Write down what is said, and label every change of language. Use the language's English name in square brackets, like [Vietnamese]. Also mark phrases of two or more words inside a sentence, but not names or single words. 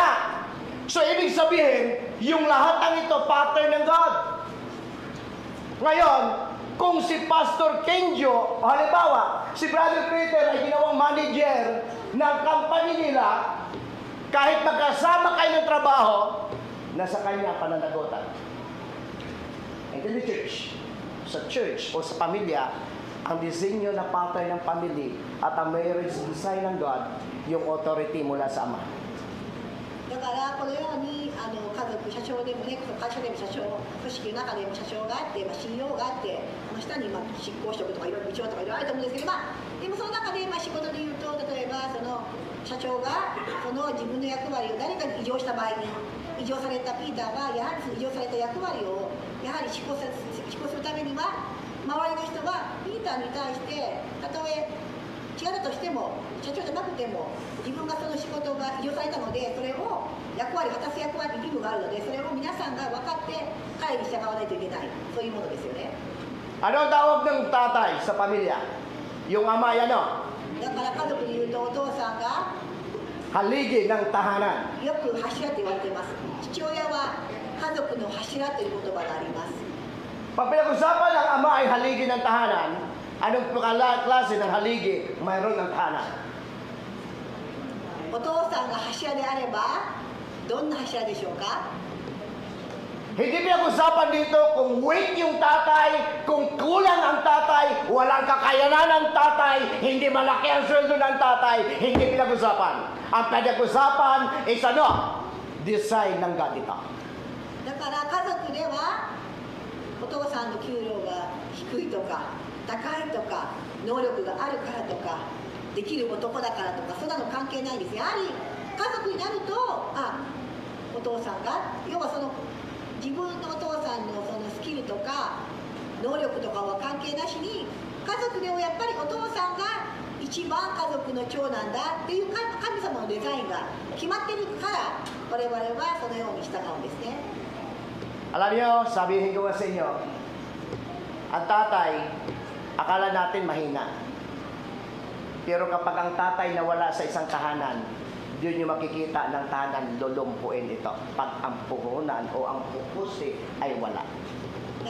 [Filipino] So, ibig sabihin, yung lahat ng ito, pattern ng God. Ngayon, kung si Pastor Kenjo, halimbawa, si Brother Peter ay ginawang manager ng company nila, kahit magkasama kayo ng trabaho, nasa kanya pananagutan. [English] And in the church, [Filipino] sa church o sa pamilya, ang disenyo na pattern ng family at ang [English] marriage design [Filipino] ng God, yung authority mula sa Ama. [Japanese] だからこのように家族、社長でもね、会社でも社長、組織の中でも社長があって、CEO があって、下に執行職とかいろいろ部長とかいろいろあると思うんですけど、でもその中で仕事で言うと、例えばその社長がその自分の役割を誰かに異常した場合に、異常されたピーターはやはり異常された役割をやはり執行するためには、周りの人はピーターに対してたとえ違ったとしても、社長じゃなくても自分がその仕事が異常されたので、それを果たす役割、義務があるので、それを皆さんが分かって会に従わないといけない、そういうものですよね。 [Filipino] Ano ang tawag ng tatay sa pamilya? Yung ama yan, no? [Japanese] だから家族で言うと、お父さんが [Filipino] Haligi ng tahanan. [Japanese] よく柱って言われています。父親は家族の柱という言葉があります。 [Filipino] Pag pinag-usapan ng ama ay haligi ng tahanan, anong klase ng haligi mayroon ng tahanan? [Japanese] お父さんが柱であれば、どんな柱でしょうか？ [Filipino] Hindi pinag-usapan dito kung weak yung tatay, kung kulang ang tatay, walang kakayanan ng tatay, hindi malaki ang sweldo ng tatay, hindi pinag-usapan. Ang pinag-usapan is ano? Design ng God ito. [Japanese] だから家族ではお父さんの給料が低いとか高いとか能力があるからとかできる男だからとかそんなの関係ないです。やはり家族になるとお父さんが要はその自分のお父さんのそのスキルとか能力とかは関係なしに家族でもやっぱりお父さんが一番家族の長男だっていう神様のデザインが決まってるから我々はそのように従うんですね。 [Filipino] Alam niyo, sabihin ko sa inyo, ang tatay, akala natin mahina. Pero kapag ang tatay nawala sa isang tahanan, doon yung makikita ng tahanan, lulumpuin ito. Pag ang puhunan o ang pupusi ay wala.